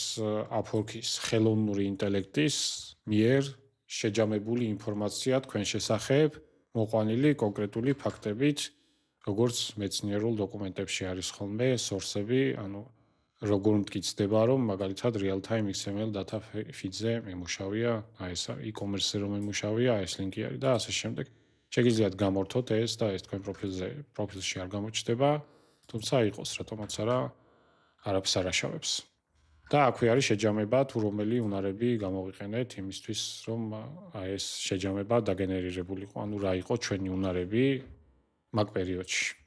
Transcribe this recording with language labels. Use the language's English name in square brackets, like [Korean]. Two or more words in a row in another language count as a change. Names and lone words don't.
[Georgian] Upwork-ის ხელოვნური ინტელექტის მიერ შეჯამებული ინფორმაცია თქვენ შესახებ, მოყვანილი კონკრეტული ფაქტებით, როგორც მეცნიერულ დოკუმენტებში არის ხოლმე სორსები, ანუ როგორ მტკიცდება, რომ მაგალითად [English] real-time XML data feed- [Georgian] ზე მემუშავია, აი ეს e-commerce-ზე რომ მემუშავია, ეს ლინკი არის და ასე შემდეგ. შეგიძლიათ გამორთოთ ეს და ეს თქვენ პროფილში არ გამოჩნდება, თუმცა იყოს რატომაც არა, არაფერს არ აშავებს. და აქვე არის შეჯამება თუ რომელი უნარები გამოვიყენეთ იმისთვის, რომ ეს შეჯამება დაგენერირებულიყო, ანუ რა იყო ჩვენი უნარები მაგ პერიოდში.